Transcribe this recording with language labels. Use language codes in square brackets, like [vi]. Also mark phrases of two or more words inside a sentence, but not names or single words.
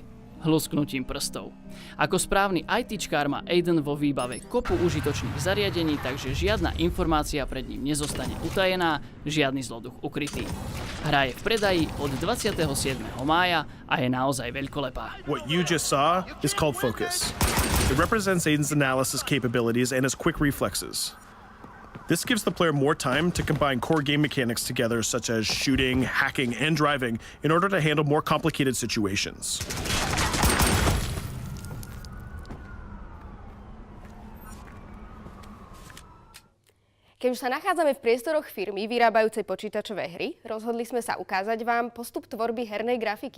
[sk] Hlusknutím prstov. Ako správny ITčkár má Aiden vo výbave kopu užitočných zariadení, takže žiadna informácia pred ním nezostane utajená, žiadny zloduch ukrytý. Hra je v predaji od 27. mája a je naozaj veľkolepá. [en] What you just saw is called Focus. It represents Aiden's analysis capabilities and his quick reflexes. This gives the player more time to combine core game mechanics together, such as shooting, hacking, and driving, in order to handle more complicated situations. [sk] Keď už sa nachádzame v priestoroch firmy vyrábajúcej počítačové hry, rozhodli sme sa ukázať vám postup tvorby hernej grafiky.